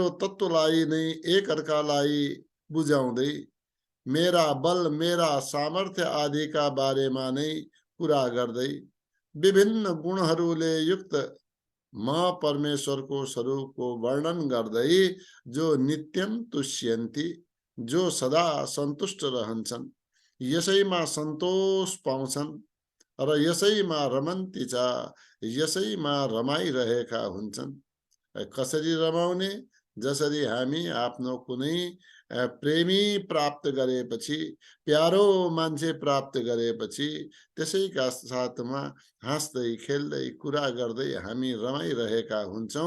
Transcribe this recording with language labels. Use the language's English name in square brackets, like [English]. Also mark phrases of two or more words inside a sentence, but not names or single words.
[Nepali] तत्वलाई नै एक अर्कालाई बुझाउँदै मेरा बल मेरा सामर्थ्य आदिका बारेमा नै कुरा गर्दै विभिन्न गुणहरूले युक्त म परमेश्वरको स्वरूपको वर्णन गर्दै जो [Sanskrit] नित्यम तुष्यन्ति, [Nepali] जो सदा सन्तुष्ट रहन्छन्, यसैमा सन्तोष पाउँछन् र यसैमा [Sanskrit] रमन्ति च, [Nepali] यसैमा रमाइरहेका हुन्छन्। कसरी रमाउने? जसरी हामी आफ्नो कुनै प्रेमी प्राप्त गरेपछि, प्यारो मान्छे प्राप्त गरेपछि त्यसैका साथमा हाँस्दै खेल्दै कुरा गर्दै हामी रमाइरहेका हुन्छौं।